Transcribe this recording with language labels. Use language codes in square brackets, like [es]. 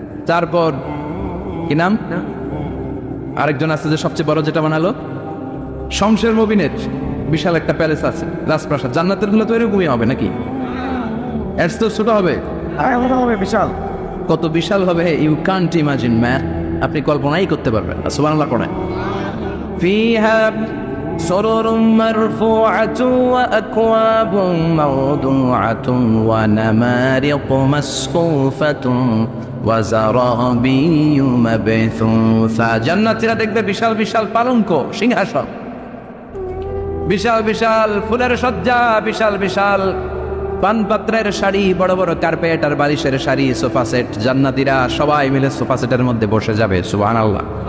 [bn] তারপর কি নাম আরেকজন আছে যে সবচেয়ে বড় যেটা বানালো, শমশের মুবিনের বিশাল একটা প্যালেস আছে, রাজপ্রাসাদ। জান্নাতের গুলো তো এরকমই হবে নাকি? এর তো ছোট হবে, বিশাল। কত বিশাল হবে, [en] you can't imagine man, [bn] আপনি কল্পনাই করতে পারবেন না। সুবহানাল্লাহ পড়েন। [ar] فيها سرر مرفوعة وأكواب موضوعة ونمارق مصفوفة وزرابي مبثوثة। [bn] জান্নাতীরা দেখবে বিশাল বিশাল পালঙ্ক, সিংহাসন, বিশাল বিশাল ফুলের সজ্জা, বিশাল বিশাল পানপাত্রের শাড়ি, বড় বড় কার্পেট আর বালিশের শাড়ি, সোফা সেট। জান্নাতীরা সবাই মিলে সোফা সেটের মধ্যে বসে যাবে। সুবহানাল্লাহ।